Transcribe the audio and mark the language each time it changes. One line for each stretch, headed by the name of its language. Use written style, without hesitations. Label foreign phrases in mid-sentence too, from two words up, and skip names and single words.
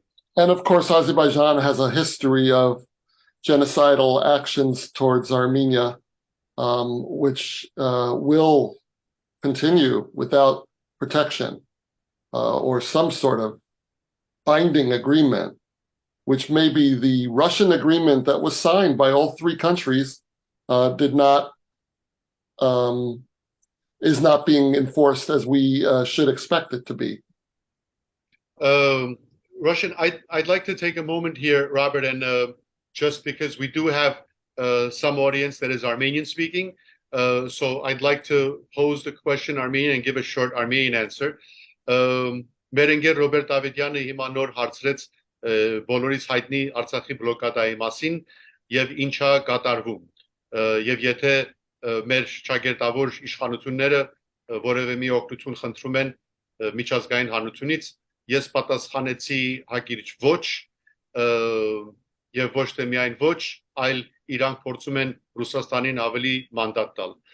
English: And of course, Azerbaijan has a history of genocidal actions towards Armenia, which will continue without protection or some sort of binding agreement, which may be the Russian agreement that was signed by all 3 countries, is not being enforced as we should expect it to be. Russian, I'd like to take a moment here, Robert, and just because we do have some audience that is Armenian speaking, so I'd like to pose the question Armenian and give a short Armenian answer.
Armenian: Մեր ընկեր Ռոբերտ Դավիթյանը հիմա նոր հարցրեց բոլորից հայտնի Արցախի բլոկադայի մասին եւ ինչա կատարվում։ Եվ եթե մեր շագերտավոր իշխանությունները որևէ մի օգնություն խնդրում են միջազգային հանրությունից, ես պատասխանեցի հակիրճ ոչ, եւ ոչ թե միայն ոչ, այլ իրանք փորձում են Ռուսաստանին ավելի մանդատ տալ։